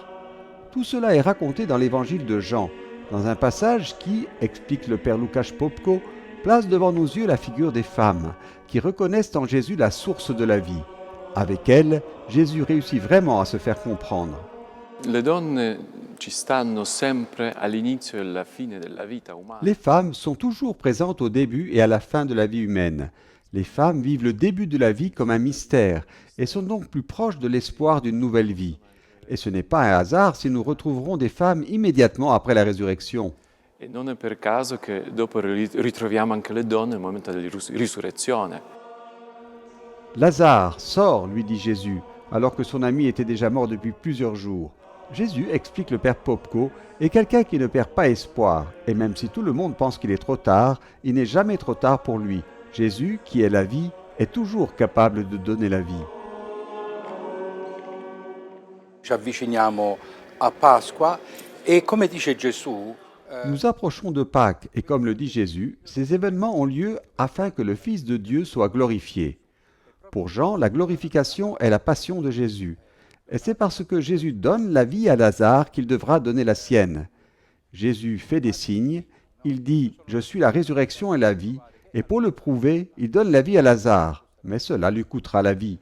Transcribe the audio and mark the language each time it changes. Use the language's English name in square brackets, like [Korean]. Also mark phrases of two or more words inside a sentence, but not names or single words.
[French] Tout cela est raconté dans l'évangile de Jean, dans un passage qui, explique le père Łukasz Popko, place devant nos yeux la figure des femmes, qui reconnaissent en Jésus la source de la vie. Avec elles, Jésus réussit vraiment à se faire comprendre. [Italian] Le donne ci stanno sempre all'inizio e alla fine della vita umana. [French] Les femmes sont toujours présentes au début et à la fin de la vie humaine. Les femmes vivent le début de la vie comme un mystère et sont donc plus proches de l'espoir d'une nouvelle vie. Et ce n'est pas un hasard si nous retrouverons des femmes immédiatement après la résurrection. [Italian] E non è per caso che dopo ritroviamo anche le donne nel momento della risurrezione. [French] Lazare, sors, lui dit Jésus, alors que son ami était déjà mort depuis plusieurs jours. Jésus, explique le père Popko, est quelqu'un qui ne perd pas espoir, et même si tout le monde pense qu'il est trop tard, il n'est jamais trop tard pour lui. Jésus, qui est la vie, est toujours capable de donner la vie. [Italian] Ci avviciniamo a Pasqua e come dice Gesù, [French] Nous approchons de Pâques, et comme le dit Jésus, ces événements ont lieu afin que le Fils de Dieu soit glorifié. Pour Jean, la glorification est la passion de Jésus. Et c'est parce que Jésus donne la vie à Lazare qu'il devra donner la sienne. Jésus fait des signes, il dit « Je suis la résurrection et la vie », et pour le prouver, il donne la vie à Lazare, mais cela lui coûtera la vie.